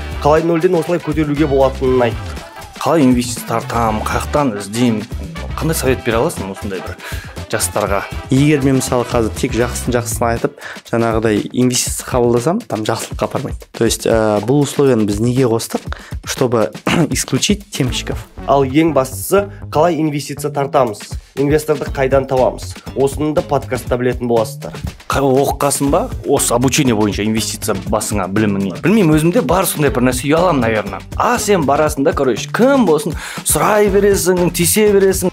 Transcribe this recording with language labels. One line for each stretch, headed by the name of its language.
Kazakh: Қалай нөлден осылай көтерілуге болатынын айт. Қалай инвестиция тартам, қаяқтан іздеймін? Қандай совет бере аласың осындай бір жастарға? Егер мен мысалы қазір тек жақсысын айтып, жаңағыдай инвестиция қабылдасам, там жақсылыққа апармайды. То есть бұл условияны біз неге қостық?
Russian: Чтобы исключить темщиков.
Kazakh: Ал ең бастысы, қалай инвестиция тартамыз? Инвесторды қайдан табамыз? Осыны да подкастта білетін боласыздар. Оққасын ба? Осы обучение бойынша инвестиция басыңа біліміңе. Білмеймін, өзімде бар сондай бір нәрсе, ұяламын, наверное. Сен барасың да, короче, кім болсын, сұрай бересің, тисе бересің.